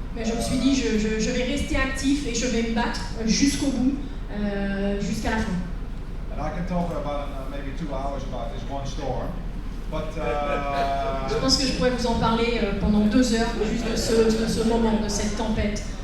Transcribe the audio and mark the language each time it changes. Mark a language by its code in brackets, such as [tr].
[fr] Mais je me suis dit, je vais rester actif et je vais me battre jusqu'au bout, jusqu'à la fin. [en] And I can talk about maybe 2 hours about this one storm. But, [fr] je pense que je pourrais vous en parler pendant 2 heures juste de ce moment, de cette tempête.